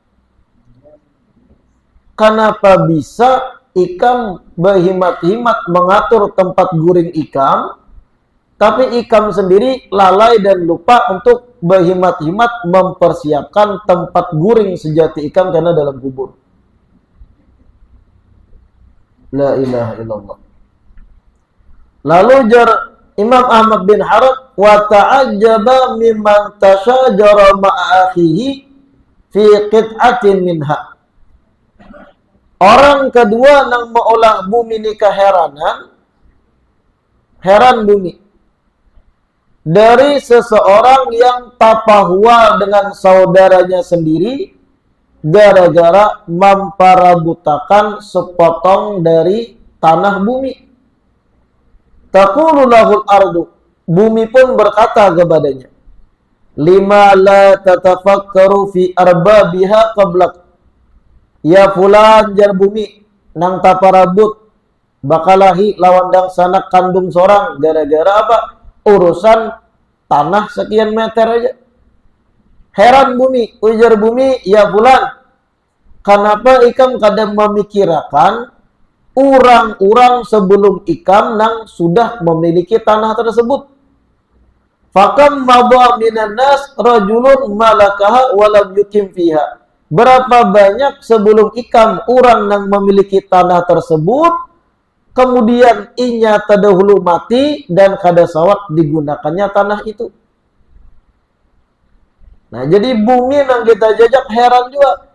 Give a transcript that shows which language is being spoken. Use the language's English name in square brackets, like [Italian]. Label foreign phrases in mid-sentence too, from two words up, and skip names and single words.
[Banjar] Kenapa bisa ikam berhimat-himat mengatur tempat guring ikam, tapi ikam sendiri lalai dan lupa untuk berhimat-himat mempersiapkan tempat guring sejati ikam karena dalam kubur. [Arabic] لا إله إلا الله. [Banjar] Lalu jar [Arabic] Imam Ahmad bin Harab, وتعجب ممن تشاجر مع أخيه في قطعة منها. [Banjar] Orang kedua nang maulah bumi ni keheranan, heran bumi. Dari seseorang yang tapahua dengan saudaranya sendiri gara-gara memparabutakan sepotong dari tanah bumi. [Arabic] تقول له الأرض, [Banjar] bumi pun berkata kepadanya, [Arabic] لم لا تتفكر في أربابها قبلك. يا فلان [Banjar] jar bumi, nang taparabut bakalahi lawandang sanak kandung sorang gara-gara apa? Urusan tanah sekian meter aja. Heran bumi, ujar bumi, [Arabic] يا فلان, [Banjar] kenapa ikam kadang memikirkan orang-orang sebelum ikam nang sudah memiliki tanah tersebut? [Arabic] فكم مر من الناس رجل ملكها ولم يقم فيها. [Banjar] Berapa banyak sebelum ikam orang nang memiliki tanah tersebut, kemudian inya terdahulu mati dan kada sawat digunakannya tanah itu. Nah, jadi bumi nang kita jajak heran juga.